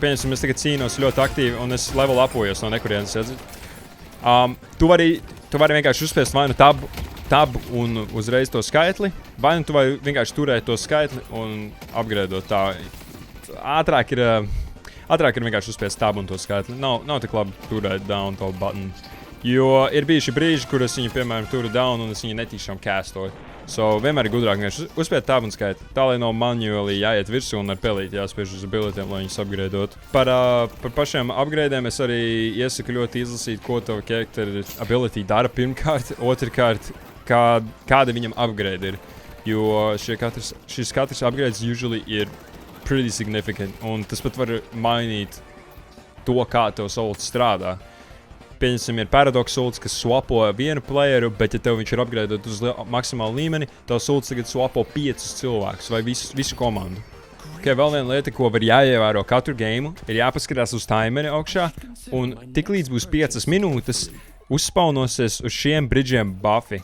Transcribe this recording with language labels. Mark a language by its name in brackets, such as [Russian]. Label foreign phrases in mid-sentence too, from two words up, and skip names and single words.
[Latvian] Pieņemsim, es tagad cīnos ļoti aktīvi un es level upojos no nekurienes, redzat? Tu vari vienkārši uzspiest vai nu tabu un uzreiz to skaitli, vai nu tu vari vienkārši turēt to skaitli un upgradeot tā. Ātrāk ir vienkārši uzspiest tabu un to skaitli. Nav tik labi turēt [English] down to button. [Latvian] Jo ir bijuši brīži, kur es viņu, piemēram, turu down un es viņu netīšām castoju. So, vienmēr ir gudrāk vienkārši uzspiet tabu un skaitli. Tā, lai nav manuāli jāiet virsū un ar pelīti jāspiež uz abilitiem, lai viņus upgradeot. Par pašiem upgradeiem es arī iesaku ļoti izlasīt, ko tava [English] character ability [Latvian] dara pirmkārt. Otrkārt, kāda viņam upgrade ir. Jo šis katrs upgrades usually ir [English] pretty significant. [Latvian] Un tas pat var mainīt to, kā tev ults strādā. Pieņemsim, ir paradox ults, kas swapo vienu playeru, bet ja tev viņš ir upgradeot uz maksimālu līmeni, tavs ults tagad swapo 5 cilvēkus vai visu komandu. Vēl viena lieta, ko var jāievēro katru game, ir jāpaskatās uz timeri augšā, un tiklīdz būs 5 minūtes, uzspaunosies uz šiem bridžiem buffi.